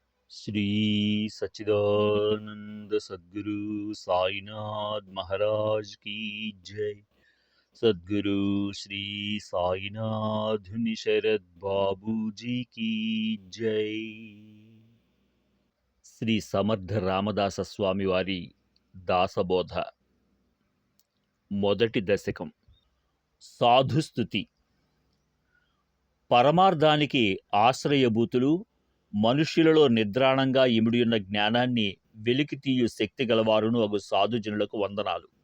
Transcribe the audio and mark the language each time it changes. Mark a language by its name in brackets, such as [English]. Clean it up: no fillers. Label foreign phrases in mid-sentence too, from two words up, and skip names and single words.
[Hindi] श्री सच्चिदानंद सद्गुरु साईनाथ महाराज की जय। सद्गुरु श्री साईनाथ शरद बाबू जी की जय। [Telugu] శ్రీ సమర్థ రామదాస స్వామి వారి దాసబోధ మొదటి దశకం. సాధుస్థుతి. పరమార్థానికి ఆశ్రయభూతులు, మనుష్యులలో నిద్రాణంగా ఇమిడియున్న జ్ఞానాన్ని వెలికితీయు శక్తి గలవారును అగు సాధుజనులకు వందనాలు.